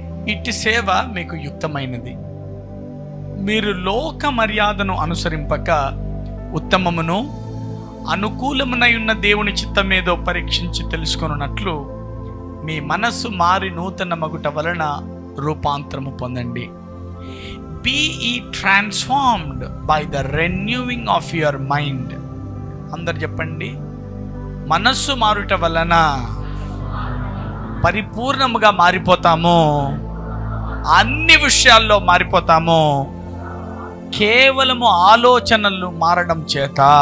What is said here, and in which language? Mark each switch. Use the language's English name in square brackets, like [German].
[Telugu] ఇట్టి సేవ మీకు యుక్తమైనది. మీరు లోక మర్యాదను అనుసరింపక ఉత్తమమును అనుకూలమునై ఉన్న దేవుని చిత్తమేదో పరీక్షించి తెలుసుకొనున్నట్లు మీ మనస్సు మారి నూతన మగుట వలన రూపాంతరము పొందండి. [English] Be ye transformed by the renewing of your mind. [Telugu] అందరు చెప్పండి, మనస్సు మారుట వలన పరిపూర్ణముగా మారిపోతాము. అన్ని విషయాల్లో మారిపోతాము, కేవలము ఆలోచనలు మారడం చేత.